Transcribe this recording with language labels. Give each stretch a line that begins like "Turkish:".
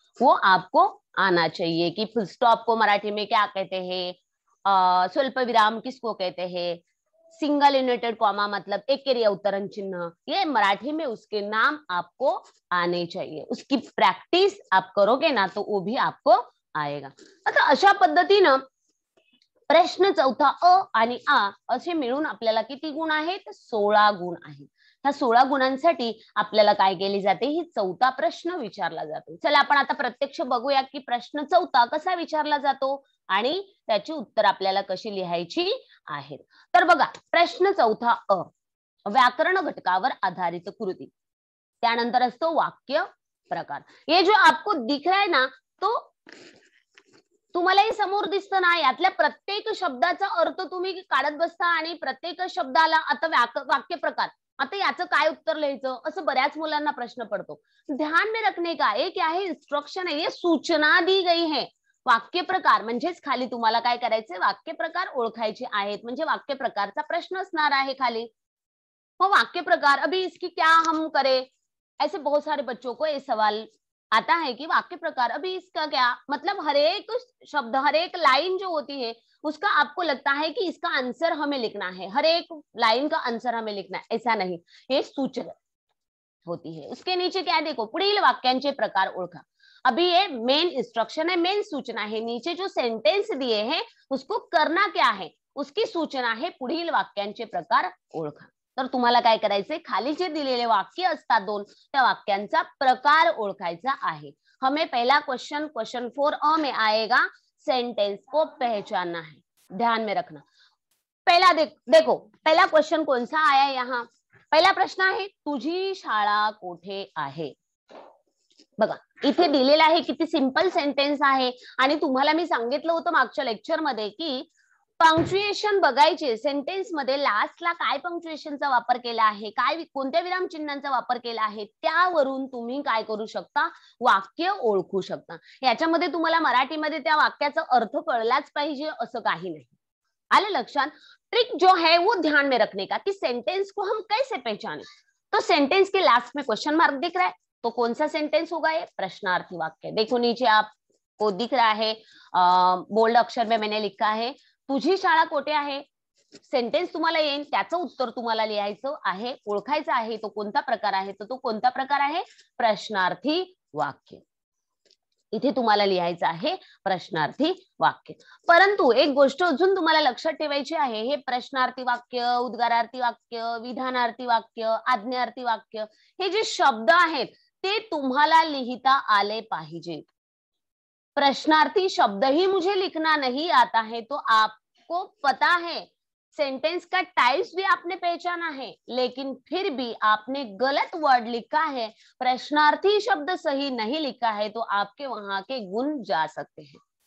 Hindi: वो आपको आना चाहिए कि फुल स्टॉप को मराठी में क्या कहते हैं, स्वल्प विराम किसको कहते हैं, सिंगल इन्वर्टेड कॉमा मतलब एकेरी अवतरण चिन्ह, ये मराठी में उसके नाम आपको आने चाहिए. उसकी प्रॅक्टिस आप करोगे ना तो वो भी आपको आएगा.
Marathi: आता अशा पद्धतीनं प्रश्न चौथा अ आणि आ असे मिळून आपल्याला किती गुण आहेत, 16 गुण आहेत. ह्या 16 गुणांसाठी आपल्याला काय केली जाते, ही चौथा प्रश्न विचारला जातो. चला आपण आता प्रत्यक्ष बघूया की प्रश्न चौथा कसा विचारला जातो आणि त्याची उत्तर आपल्याला कशी लिहायची आहेत. तर बघा प्रश्न चौथा अ, व्याकरण घटकावर आधारित कृती. त्यानंतर असतो वाक्य प्रकार.
Hindi: ये जो आपको दिख रहा है ना,
Marathi: तो तुम्हालाही समोर दिसतं ना, यातल्या प्रत्येक शब्दाचा अर्थ तुम्ही काढत बसता आणि प्रत्येक शब्दाला आता वाक्य प्रकार, आता याचं काय उत्तर लिहायचं असं बऱ्याच मुलांना प्रश्न पडतो.
Hindi: ध्यान में रखने का एक क्या है, इंस्ट्रक्शन है, ये सूचना दी गई है.
Marathi: वाक्य प्रकार म्हणजेच खाली तुम्हाला काय करायचंय, वाक्य प्रकार ओळखायचे आहेत, म्हणजे वाक्य प्रकारचा प्रश्न असणार आहे खाली.
Hindi: वो वाक्य प्रकार, अभी इसकी क्या हम करें, ऐसे बहुत सारे बच्चों को ये सवाल आता है कि वाक्य प्रकार, अभी इसका क्या मतलब, हर एक शब्द हर एक लाइन जो होती है उसका आपको लगता है कि इसका आंसर हमें लिखना है, हर एक लाइन का आंसर हमें लिखना है. ऐसा नहीं, ये सूचना होती है. उसके नीचे क्या है देखो,
Marathi: पुढील वाक्यांचे प्रकार ओळखा.
Hindi: अभी ये मेन इंस्ट्रक्शन है, मेन सूचना है. नीचे जो सेंटेंस दिए हैं उसको करना क्या है,
Marathi: उसकी सूचना आहे पुढील वाक्यांचे प्रकार ओळखा. तर तुम्हाला काय करायचंय, खाली जे दिलेले वाक्य असतात दोन, त्या वाक्यांचा प्रकार ओळखायचा आहे.
Hindi: हमें पहला क्वेश्चन 4 में आएगा, सेंटेंस को पहचानना है, ध्यान में रखना. पहला देखो पहला क्वेश्चन कौन सा आया यहाँ.
Marathi: पहिला प्रश्न आहे, तुझी शाळा कोठे आहे. बघा इथे दिलेला आहे, किती सिंपल सेंटेन्स आहे. आणि तुम्हाला मी सांगितलं होतं मागच्या लेक्चर मध्ये की पंक्च्युएशन बघायचे. सेंटेन्स मध्ये लास्टला काय पंक्च्युएशनचा वापर केला आहे, काय कोणत्या विराम चिन्हांचा वापर केला आहे, त्यावरून तुम्ही काय करू शकता, वाक्य ओळखू शकता. याच्यामध्ये तुम्हाला मराठीमध्ये त्या वाक्याचा अर्थ कळलाच पाहिजे असं काही नाही. आले लक्षात.
Hindi: ट्रिक जो है वो ध्यान में रखने का कि सेंटेंस को हम कैसे पहचाने. तो सेंटेंस के लास्ट में क्वेश्चन मार्क दिख रहा है, तो कौन सा सेंटेंस होगा ये, प्रश्नार्थी वाक्य. देखो नीचे आपको दिख रहा है, बोल्ड अक्षर में मैंने लिखा है
Marathi: तुझी शाळा कोठे आहे. सेंटेन्स तुम्हाला येईल, त्याचं उत्तर तुम्हाला लिहायचं आहे, ओळखायचं आहे तो कोणता प्रकार आहे. तर तो कोणता प्रकार आहे, प्रश्नार्थी वाक्य. इथे तुम्हाला लिहायचं आहे प्रश्नार्थी वाक्य. परंतु एक गोष्ट अजून तुम्हाला लक्षात ठेवायची आहे, हे प्रश्नार्थी वाक्य, उद्गारार्थी वाक्य, विधानार्थी वाक्य, आज्ञार्थी वाक्य, हे जे शब्द आहेत ते तुम्हाला लिहिता आले पाहिजे.
Hindi: प्रश्नार्थी शब्द ही मुझे लिखना नहीं आता है, तो आपको पता है सेंटेंस का टाइप्स भी आपने पहचाना है, लेकिन फिर भी आपने गलत वर्ड लिखा है, प्रश्नार्थी शब्द सही नहीं लिखा है, तो आपके वहां के गुण जा सकते हैं.